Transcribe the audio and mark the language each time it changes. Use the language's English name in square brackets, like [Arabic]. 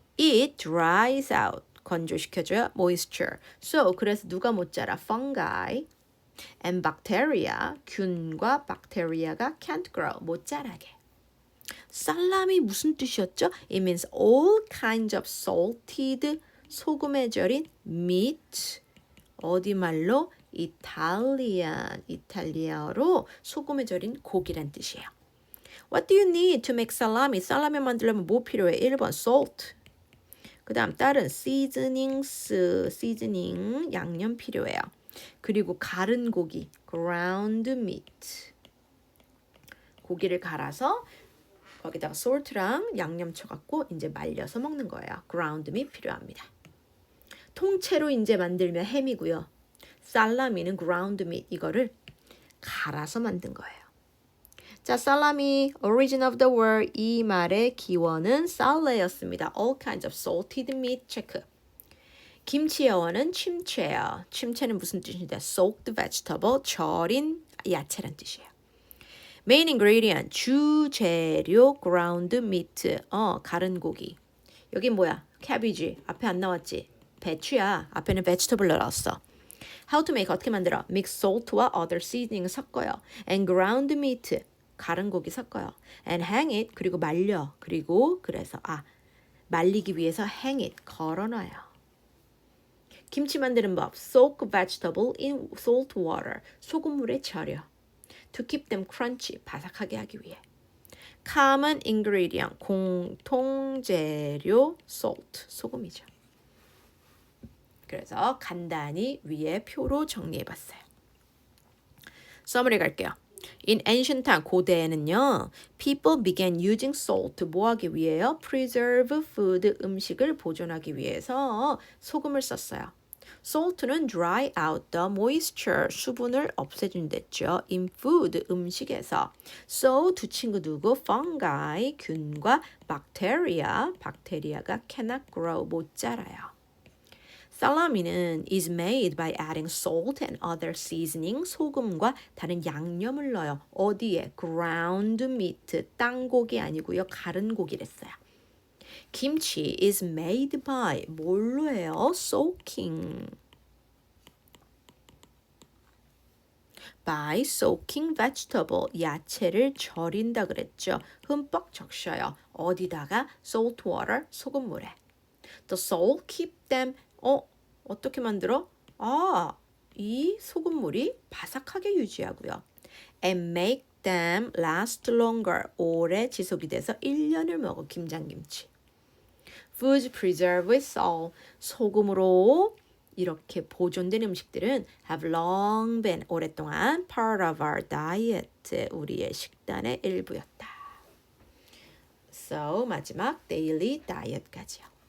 [English] It dries out. [Korean] 건조시켜줘요. [English] Moisture. [Korean] So, 그래서 누가 못 자라? [English] Fungi and bacteria. [Korean] 균과 박테리아가 [English] can't grow. [Korean] 못 자라게. 살람이 무슨 뜻이었죠? [English] It means all kinds of salted, [Korean] 소금에 절인 [English] meat. [Korean] 어디 말로? 이탈리아어로 소금에 절인 고기란 뜻이에요. [English] What do you need to make salami? [Korean] 살라미 만들려면 뭐 필요해? [English] 1번 salt. [Korean] 그 다음 다른 seasoning, 양념 필요해요. 그리고 갈은 고기, ground meat. 고기를 갈아서 거기다가 salt랑 양념 쳐갖고 이제 말려서 먹는 거예요. [English] ground meat 필요합니다. [Korean] 통째로 이제 만들면 햄이고요. 살라미는 ground meat 이거를 갈아서 만든 거예요. 자, 살라미, origin of the word 이 말의 기원은 살레였습니다. [English] all kinds of salted meat 체크. [Korean] 김치의 어원은 침체예요. 침체는 무슨 뜻인데? soaked vegetable, 절인 야채란 뜻이에요. [English] main ingredient, 주재료, ground meat, 갈은 고기. [Korean] 여기 뭐야? cabbage, 앞에 안 나왔지? 배추야. 앞에는 vegetable 넣었어. [English] How to make, [Korean] 어떻게 만들어? [English] Mix salt와 other seasoning 섞어요. [Korean] And ground meat, 갈은 고기 섞어요. [English] And hang it, [Korean] 그리고 말려. 그리고 그래서 말리기 위해서 hang it, 걸어놔요. 김치 만드는 법. [English] Soak vegetable in salt water, [Korean] 소금물에 절여. [English] To keep them crunchy, [Korean] 바삭하게 하기 위해. [English] Common ingredient, 공통재료, salt, 소금이죠. [Korean] 그래서 간단히 위에 표로 정리해봤어요. Summary 갈게요. [English] In ancient time, 고대에는요, people began using salt, [Korean] 뭐 하기 위해요? [English] Preserve food, [Korean] 음식을 보존하기 위해서 소금을 썼어요. [English] salt는 dry out the moisture, [Korean] 수분을 없애준댔죠. [English] in food, 음식에서. [Korean] so, 두 친구 누구? fungi, 균과 bacteria, 박테리아가 cannot grow, 못 자라요. [English] 살라미는 is made by adding salt and other seasoning, [Korean] 소금과 다른 양념을 넣어요. 어디에? ground meat, 땅고기 아니고요. 갈은 고기랬어요. [English] 김치 is made by, 뭘로 해요? soaking. by soaking vegetable, [Korean] 야채를 절인다 그랬죠. 흠뻑 적셔요. 어디다가? [English] salt water, 소금물에. The salt keep them, [Korean] 어떻게 만들어? 이 소금물이 바삭하게 유지하고요. [English] And make them last longer. [Korean] 오래 지속이 돼서 1년을 먹어, 김장김치. [English] Foods preserved with salt. [Korean] 소금으로 이렇게 보존된 음식들은 [English] have long been, [Korean] 오랫동안 [English] part of our diet, [Korean] 우리의 식단의 일부였다. So, 마지막 daily diet까지요.